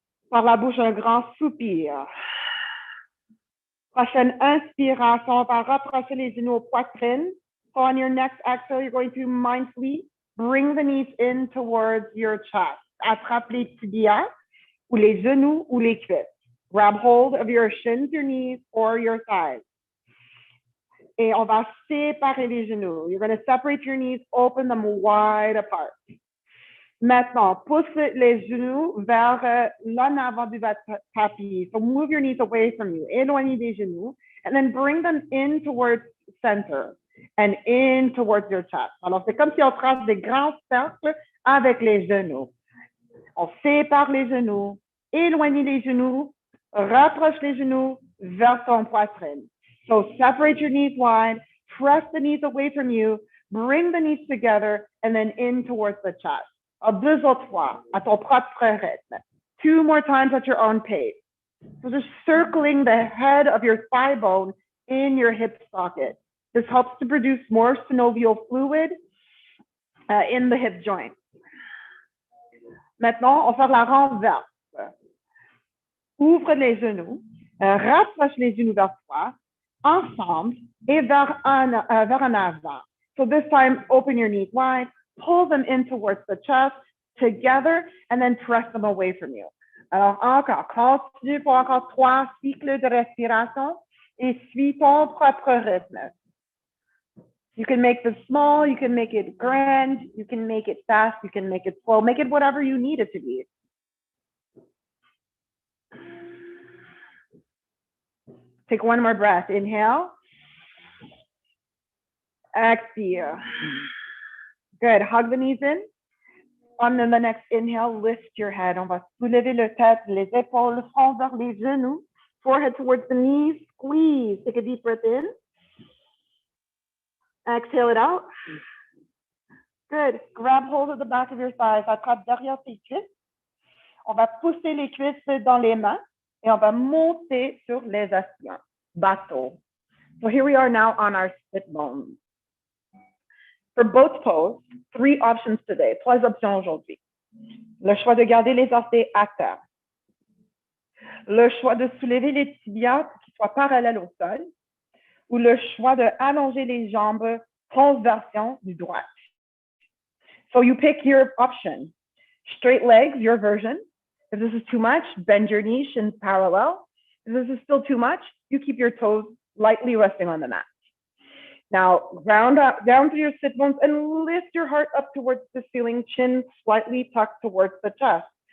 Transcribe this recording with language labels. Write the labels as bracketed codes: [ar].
[fr] Par la bouche, un grand soupir. Prochaine inspiration, on va rapprocher les genoux aux poitrines. [en] So on your next exhale, you're going to mindfully bring the knees in towards your chest. [fr] Attrape les tibias, ou les genoux, ou les cuisses. [en] Grab hold of your shins, your knees, or your thighs. [fr] Et on va séparer les genoux. [en] You're going to separate your knees, open them wide apart. [fr] Maintenant, pousse les genoux vers l'en avant du tapis. [en] So move your knees away from you. [fr] Éloignez les genoux. [en] And then bring them in towards center and in towards your chest. [fr] Alors, c'est comme si on trace des grands cercles avec les genoux. On sépare les genoux, éloignez les genoux, rapproche les genoux vers ton poitrine. [en] So separate your knees wide, press the knees away from you, bring the knees together, and then in towards the chest. [fr] Deux autres fois, à ton propre rythme. [en] 2 more times at your own pace. So just circling the head of your thigh bone in your hip socket. This helps to produce more synovial fluid in the hip joint. [fr] Maintenant, on va faire la renverse. Ouvre les genoux, rapproche les genoux vers toi, ensemble, et vers en avant. [en] So this time, open your knees wide, pull them in towards the chest, together, and then press them away from you. [fr] Alors encore, continue pour encore 3 cycles de respiration et suis ton propre rythme. [en] You can make this small, you can make it grand, you can make it fast, you can make it slow, make it whatever you need it to be. Take one more breath. Inhale. Exhale. Good. Hug the knees in. On the next inhale, lift your head. [fr] On va soulever le tête, les épaules, front vers les genoux, [en] forehead towards the knees. [fr] Squeeze. Take a deep breath in. [en] Exhale it out. Good. Grab hold of the back of your thighs. [fr] Attrape derrière tes cuisses. On va pousser les cuisses dans les mains et on va monter sur les asciens. Bateau. [en] So here we are now on our sit bones. For both poses, 3 options today. [fr] 3 options aujourd'hui. Le choix de garder les orteils à terre. Le choix de soulever les tibias pour qu'ils soient parallèles au sol. Ou le choix de allonger les jambes transversion du droit. [en] So you pick your option. Straight legs, your version. If this is too much, bend your knees, shins parallel. If this is still too much, you keep your toes lightly resting on the mat. Now, round up, down to your sit bones and lift your heart up towards the ceiling, chin slightly tucked towards the chest.